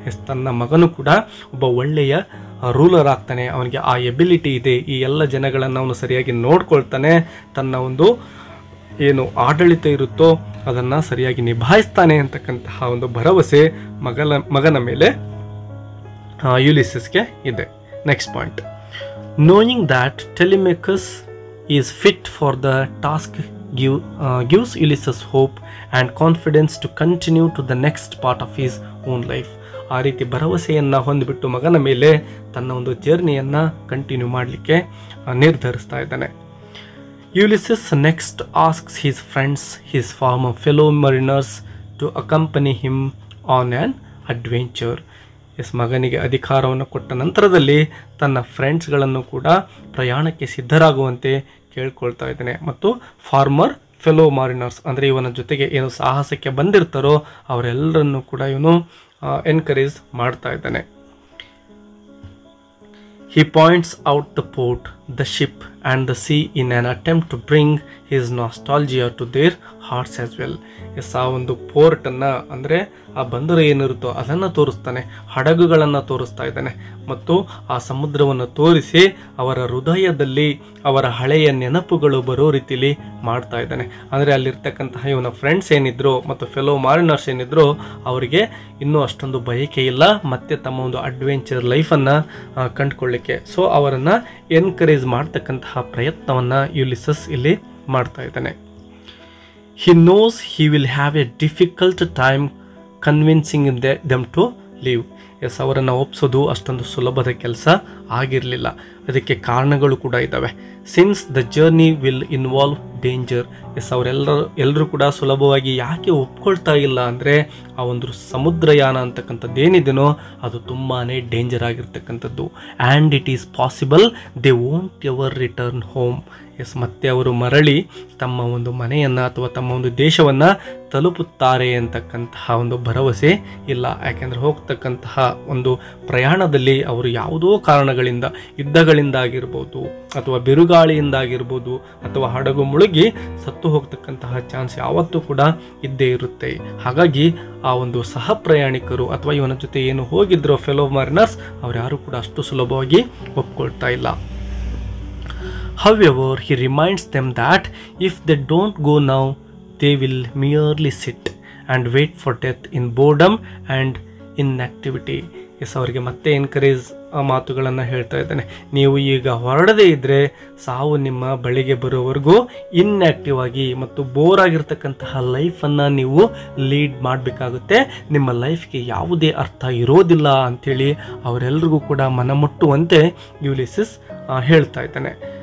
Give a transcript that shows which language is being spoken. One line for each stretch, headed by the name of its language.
Kannada: ತನ್ನ ಮಗನು ಕೂಡ ಒಬ್ಬ ಒಳ್ಳೆಯ ರೂಲರ್ ಆಗ್ತಾನೆ, ಅವನಿಗೆ ಆ ಎಬಿಲಿಟಿ ಇದೆ, ಈ ಎಲ್ಲ ಜನಗಳನ್ನು ಅವನು ಸರಿಯಾಗಿ ನೋಡ್ಕೊಳ್ತಾನೆ, ತನ್ನ ಒಂದು ಏನು ಆಡಳಿತ ಇರುತ್ತೋ ಅದನ್ನು ಸರಿಯಾಗಿ ನಿಭಾಯಿಸ್ತಾನೆ ಅಂತಕ್ಕಂತಹ ಒಂದು ಭರವಸೆ ಮಗನ ಮೇಲೆ ಯುಲಿಸಸ್ಗೆ ಇದೆ.
English: Next point, knowing that Telemachus is fit for the task gives Ulysses hope and confidence to continue to the next part of his own life.
Kannada: ಆ ರೀತಿ ಭರವಸೆಯನ್ನು ಹೊಂದಿಬಿಟ್ಟು ಮಗನ ಮೇಲೆ ತನ್ನ ಒಂದು ಜರ್ನಿಯನ್ನು ಕಂಟಿನ್ಯೂ ಮಾಡಲಿಕ್ಕೆ ನಿರ್ಧರಿಸ್ತಾ ಇದ್ದಾನೆ.
English: Ulysses next asks his friends, his former fellow mariners, to accompany him on an adventure.
Kannada: ಮಗನಿಗೆ ಅಧಿಕಾರವನ್ನು ಕೊಟ್ಟ ನಂತರದಲ್ಲಿ ತನ್ನ ಫ್ರೆಂಡ್ಸ್ಗಳನ್ನು ಕೂಡ ಪ್ರಯಾಣಕ್ಕೆ ಸಿದ್ಧರಾಗುವಂತೆ ಕೇಳ್ಕೊಳ್ತಾ ಇದ್ದಾನೆ. ಮತ್ತು ಫಾರ್ಮರ್ ಫೆಲೋ ಮಾರಿನರ್ಸ್ ಅಂದರೆ ಇವನ ಜೊತೆಗೆ ಏನು ಸಾಹಸಕ್ಕೆ ಬಂದಿರ್ತಾರೋ ಅವರೆಲ್ಲರನ್ನು ಕೂಡ ಇವನು ಎನ್ಕರೇಜ್ ಮಾಡ್ತಾ ಇದ್ದಾನೆ.
English: He points out the port, the ship and the sea in an attempt to bring his nostalgia to their hearts as well.
Kannada: ಆ ಒಂದು ಪೋರ್ಟನ್ನು ಅಂದರೆ ಆ ಬಂದರು ಏನಿರುತ್ತೋ ಅದನ್ನು ತೋರಿಸ್ತಾನೆ, ಹಡಗುಗಳನ್ನು ತೋರಿಸ್ತಾ ಇದ್ದಾನೆ ಮತ್ತು ಆ ಸಮುದ್ರವನ್ನು ತೋರಿಸಿ ಅವರ ಹೃದಯದಲ್ಲಿ ಅವರ ಹಳೆಯ ನೆನಪುಗಳು ಬರೋ ರೀತಿಲಿ ಮಾಡ್ತಾ ಇದ್ದಾನೆ. ಅಂದರೆ ಅಲ್ಲಿರ್ತಕ್ಕಂತಹ ಇವನ ಫ್ರೆಂಡ್ಸ್ ಏನಿದ್ರು ಮತ್ತು ಫೆಲೋ ಮಾರಿನರ್ಸ್ ಏನಿದ್ರು ಅವರಿಗೆ ಇನ್ನೂ ಅಷ್ಟೊಂದು ಬಯಕೆ ಇಲ್ಲ ಮತ್ತೆ ತಮ್ಮ ಒಂದು ಅಡ್ವೆಂಚರ್ ಲೈಫನ್ನು ಕಂಡುಕೊಳ್ಳಿಕ್ಕೆ. ಸೊ ಅವರನ್ನು ಎನ್ಕರೇಜ್ ಮಾಡ್ತಕ್ಕಂತಹ ಪ್ರಯತ್ನವನ್ನು ಯುಲಿಸಸ್ ಇಲ್ಲಿ ಮಾಡ್ತಾ ಇದ್ದಾನೆ.
English: He knows he will have a difficult time convincing them to leave.
Kannada: ಅವರನ್ನು ಒಪ್ಸೋದು ಅಷ್ಟೊಂದು ಸುಲಭದ ಕೆಲಸ ಆಗಿರಲಿಲ್ಲ. ಅದಕ್ಕೆ ಕಾರಣಗಳು ಕೂಡ ಇದ್ದಾವೆ.
English: Since the journey will involve danger.
Kannada: ಅವರೆಲ್ಲರೂ ಕೂಡ ಸುಲಭವಾಗಿ ಯಾಕೆ ಒಪ್ಕೊಳ್ತಾ ಇಲ್ಲ ಅಂದರೆ ಆ ಒಂದು ಸಮುದ್ರಯಾನ ಅಂತಕ್ಕಂಥದ್ದೇನಿದೆಯೋ ಅದು ತುಂಬಾ ಡೇಂಜರ್ ಆಗಿರ್ತಕ್ಕಂಥದ್ದು.
English: And it is possible they won't ever return home.
Kannada: ಮತ್ತೆ ಅವರು ಮರಳಿ ತಮ್ಮ ಒಂದು ಮನೆಯನ್ನು ಅಥವಾ ತಮ್ಮ ಒಂದು ದೇಶವನ್ನು ತಲುಪುತ್ತಾರೆ ಅಂತಕ್ಕಂತಹ ಒಂದು ಭರವಸೆ ಇಲ್ಲ. ಯಾಕೆಂದರೆ ಹೋಗ್ತಕ್ಕಂತಹ ಒಂದು ಪ್ರಯಾಣದಲ್ಲಿ ಅವರು ಯಾವುದೋ ಕಾರಣಗಳಿಂದ, ಯುದ್ಧಗಳಿಂದಾಗಿರ್ಬೋದು ಅಥವಾ ಬಿರುಗಾಳಿಯಿಂದಾಗಿರ್ಬೋದು ಅಥವಾ ಹಡಗು ಮುಳುಗಿ ಸತ್ತು ಹೋಗ್ತಕ್ಕಂತಹ ಚಾನ್ಸ್ ಯಾವತ್ತೂ ಕೂಡ ಇದ್ದೇ ಇರುತ್ತೆ. ಹಾಗಾಗಿ ಆ ಒಂದು ಸಹ ಪ್ರಯಾಣಿಕರು ಅಥವಾ ಇವನ ಜೊತೆ ಏನು ಹೋಗಿದ್ರೋ ಫೆಲೋ ಮಾರಿನರ್ಸ್ ಅವ್ರು ಯಾರು ಕೂಡ ಅಷ್ಟು ಸುಲಭವಾಗಿ ಒಪ್ಕೊಳ್ತಾ ಇಲ್ಲ.
English: However, he reminds them that if they don't go now, they will merely sit and wait for death in boredom and inactivity.
Kannada: ಅವರಿಗೆ ಮತ್ತೆ ಎನ್ಕರೇಜ್ ಮಾತುಗಳನ್ನು ಹೇಳ್ತಾ ಇದ್ದಾನೆ. ನೀವು ಈಗ ಹೊರಡದೇ ಇದ್ದರೆ ಸಾವು ನಿಮ್ಮ ಬಳಿಗೆ ಬರೋವರೆಗೂ ಇನ್ಆಕ್ಟಿವ್ ಆಗಿ ಮತ್ತು ಬೋರ್ ಆಗಿರ್ತಕ್ಕಂತಹ ಲೈಫನ್ನು ನೀವು ಲೀಡ್ ಮಾಡಬೇಕಾಗುತ್ತೆ. ನಿಮ್ಮ ಲೈಫ್ಗೆ ಯಾವುದೇ ಅರ್ಥ ಇರೋದಿಲ್ಲ ಅಂಥೇಳಿ ಅವರೆಲ್ಲರಿಗೂ ಕೂಡ ಮನಮುಟ್ಟುವಂತೆ ಯುಲಿಸಸ್ ಹೇಳ್ತಾ ಇದ್ದಾನೆ.